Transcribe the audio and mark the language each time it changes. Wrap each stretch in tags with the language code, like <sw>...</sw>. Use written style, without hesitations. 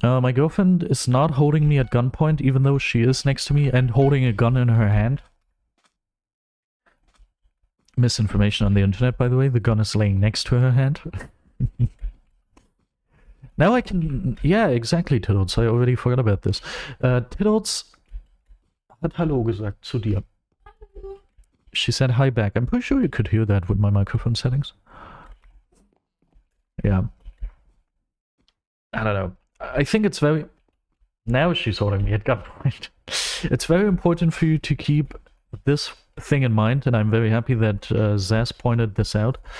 <en>My girlfriend is not holding me at gunpoint, even though she is next to me and holding a gun in her hand. Misinformation on the internet, by the way. The gun is laying next to her hand. Now I can... Yeah, exactly, Tiddles. I already forgot about this.</en> <de>Tiddles hat Hallo gesagt zu dir.</de> <en>She said hi back. I'm pretty sure you could hear that with my microphone settings. Yeah. I don't know. I think it's very... Now she's holding me at gunpoint. It's very important for you to keep this thing in mind, and I'm very happy that Zaz pointed this out.</en>